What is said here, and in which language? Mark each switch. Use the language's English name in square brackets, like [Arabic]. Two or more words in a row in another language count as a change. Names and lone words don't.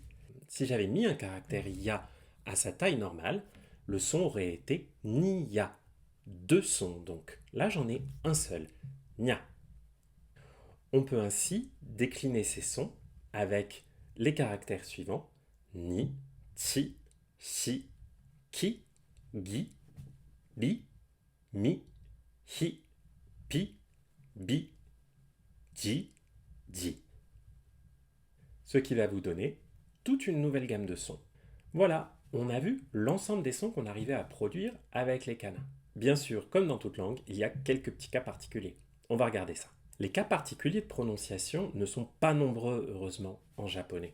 [French] Si j'avais mis un caractère ya à sa taille normale, le son aurait été nia. Deux sons donc. Là, j'en ai un seul, nia. On peut ainsi décliner ces sons avec les caractères suivants [Japanese] ni, chi, shi, ki, gi, li, mi, hi, pi, bi, ji, ji. [French] Ce qui va vous donner toute une nouvelle gamme de sons. Voilà, on a vu l'ensemble des sons qu'on arrivait à produire avec les kanas. Bien sûr, comme dans toute langue, il y a quelques petits cas particuliers. On va regarder ça. Les cas particuliers de prononciation ne sont pas nombreux, heureusement, en japonais.